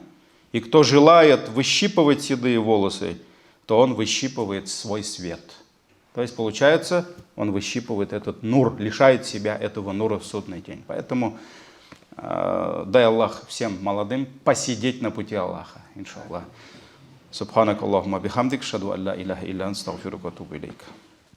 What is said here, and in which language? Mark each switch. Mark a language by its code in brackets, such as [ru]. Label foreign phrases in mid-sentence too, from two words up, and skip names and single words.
[ru] И кто желает выщипывать седые волосы, то он выщипывает свой свет. То есть, получается, он выщипывает этот нур, лишает себя этого нура в судный день. Поэтому дай Аллах всем молодым посидеть на пути Аллаха, иншаллах. [ar] سبحانك اللهم وبحمدك، أشهد أن لا إله إلا أنت، أستغفرك وأتوب إليك.